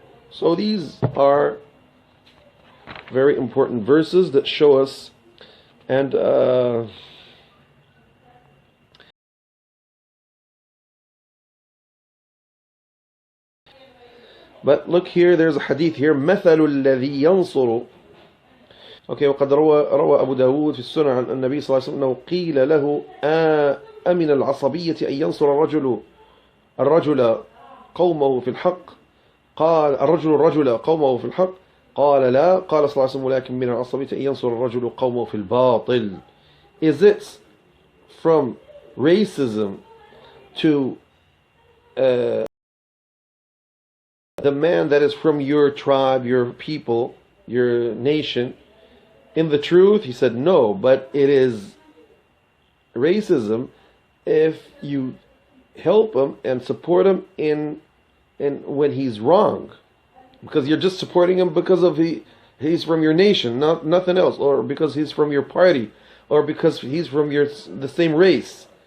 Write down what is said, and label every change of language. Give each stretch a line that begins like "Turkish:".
English: So these are very important verses that show us, and but look here, there's a hadith here,
Arabic: مثل الذي ينصر. Okay, وقد روى أبو داود في السنن عن النبي صلى الله عليه وسلم أنه قيل له أمن العصبية أن ينصر الرجل قومه في الحق، قال الرجل قومه في الحق، قال لا، قال صلى الله عليه وسلم ولكن من العصبية أن ينصر الرجل قومه في الباطل.
English: Is it from racism to the man that is from your tribe, your people, your nation? In the truth, he said no, but it is racism if you help him and support him in when he's wrong, because you're just supporting him because of he's from your nation, nothing else, or because he's from your party, or because he's from the same race.